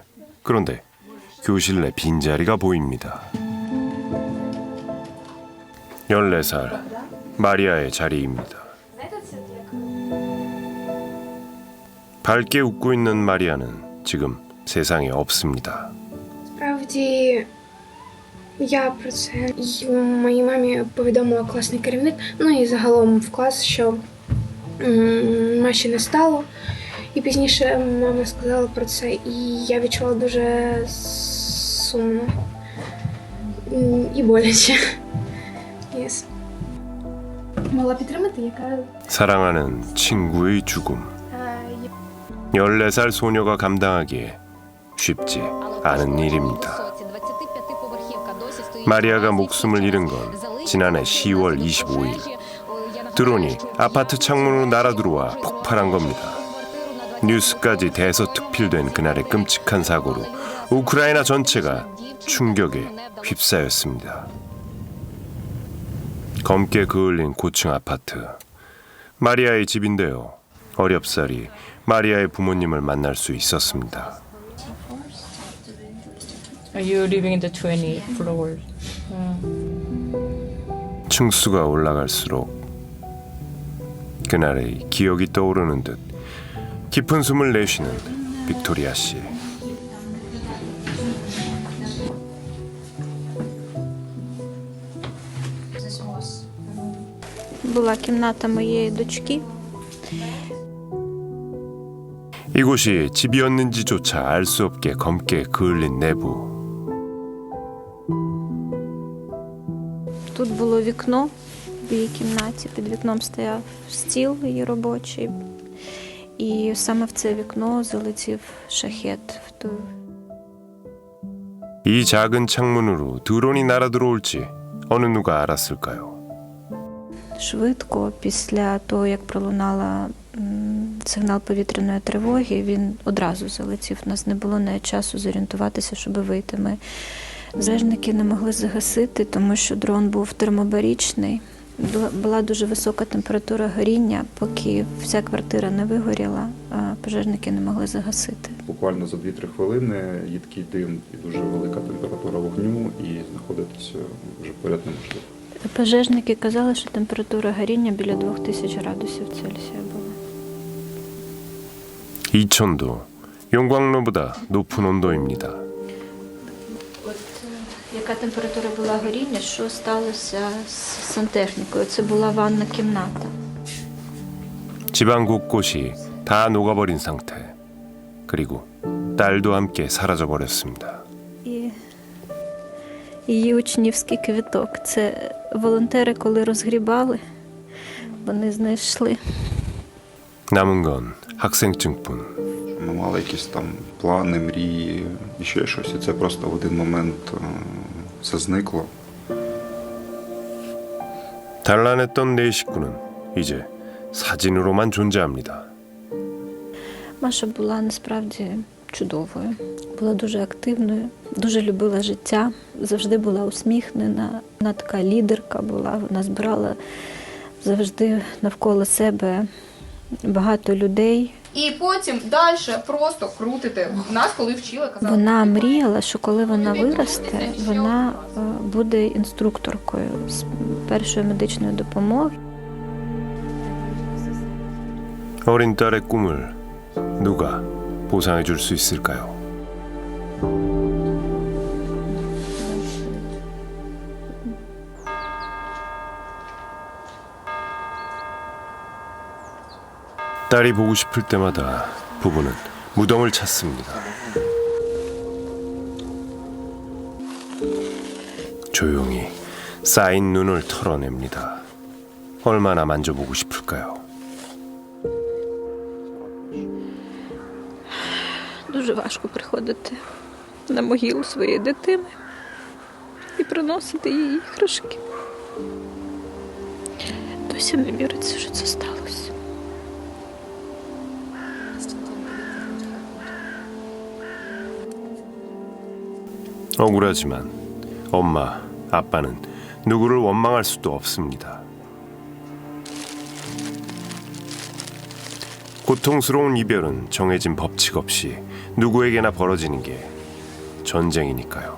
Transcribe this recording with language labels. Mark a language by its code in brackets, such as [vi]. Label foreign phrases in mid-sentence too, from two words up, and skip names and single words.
[ko] 그런데 교실 내 빈자리가 보입니다. 14살 마리아의 자리입니다. 밝게 웃고 있는 마리아는 지금 세상에 없습니다. [uk] Справді, я про це й моїй мамі повідомила класний керівник, ну і загалом в клас, що Маші не стало. І пізніше мама сказала про це, і я відчула дуже сумно і боляче. Yes. Могла підтримати, яка [ko] 사랑하는 친구의 죽음. 14살 소녀가 감당하기에 쉽지 않은 일입니다. 마리아가 목숨을 잃은 건 지난해 10월 25일. 드론이 아파트 창문으로 날아들어와 폭발한 겁니다. 뉴스까지 대서특필된 그날의 끔찍한 사고로 우크라이나 전체가 충격에 휩싸였습니다. 검게 그을린 고층 아파트. 마리아의 집인데요. 어렵사리 마리아의 부모님을 만날 수 있었습니다. [en] Are you living in the 20th floor? [ko] 층수가 올라갈수록 그날의 기억이 떠오르는 듯 깊은 숨을 내쉬는 빅토리아 씨. [uk] Була кімната моєї дочки. [ko] 이곳이 집이었는지조차 알 수 없게 검게 그을린 내부. [uk] Тут було вікно в її кімнаті. Під вікном стояв стіл її робочий. І саме в це вікно залетів шахет. [ko] 이 작은 창문으로 드론이 날아들어올지 어느 누가 알았을까요? [uk] Швидко, після того, як пролунала сигнал повітряної тривоги, він одразу залетів. У нас не було навіть часу зорієнтуватися, щоб вийти. Ми пожежники не могли загасити, тому що дрон був термобарічний. Була дуже висока температура горіння, поки вся квартира не вигоріла, пожежники не могли загасити. Буквально за 2-3 хвилини їдкий дим і дуже велика температура вогню, і знаходитися вже поряд неможливо. Пожежники казали, що температура горіння біля 2000 градусів Цельсія була. [ko] 이천도 용광로보다 높은 온도입니다. [uk] Яка температура була горіння, що сталося з сантехнікою? Це була ванна кімната. [ko] 집안 곳곳이 다 녹아버린 상태. 그리고 딸도 함께 사라져버렸습니다. [uk] І її учнівський квіток. Це волонтери, коли розгрібали, вони знайшли. [ko] 남은 건 학생증뿐. [uk] Ми мали якісь там плани, мрії і ще щось, і це просто в один момент все зникло. [ko] 단란했던 네 식구는 이제 사진으로만 존재합니다. [uk] Маша була насправді чудовою, була дуже активною, дуже любила життя, завжди була усміхнена. Вона така лідерка була, вона збирала завжди навколо себе багато людей. І потім далі просто крутити. Нас, коли вчили, казали... Вона мріяла, що коли вона виросте, вона буде інструкторкою з першої медичної допомоги. [ko] 어린 딸의 꿈을 누가 보상해 줄 수 있을까요? 딸이 보고 싶을 때마다 부부는 무덤을 찾습니다. 조용히 쌓인 눈을 털어냅니다. 얼마나 만져보고 싶을까요? [uk] дуже важко приходити на могилу своєї дитини і приносити їй іграшки. Досі не віриться, що це сталося. [ko] 억울하지만 엄마, 아빠는 누구를 원망할 수도 없습니다. 고통스러운 이별은 정해진 법칙 없이 누구에게나 벌어지는 게 전쟁이니까요.